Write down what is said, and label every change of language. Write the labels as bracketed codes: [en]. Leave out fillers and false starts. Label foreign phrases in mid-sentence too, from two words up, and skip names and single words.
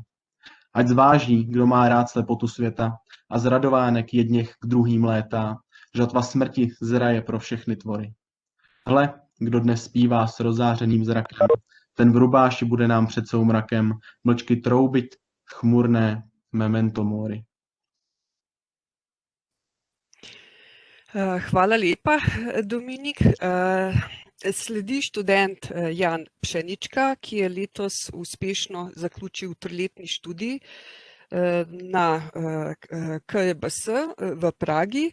[cs] Ať zváží, kdo má rád slepotu světa a z radovánek jedněch k druhým létá, žatva smrti zraje pro všechny tvory. Hle, kdo dnes zpívá s rozářeným zrakem, ten v rubáši bude nám před soumrakem mlčky troubit chmurné [la] memento mori. [sl] Hvala lepa, Dominik. Sledi študent Jan Pšenička, ki je letos uspešno zaključil 3-letni študij na KEBS v Pragi.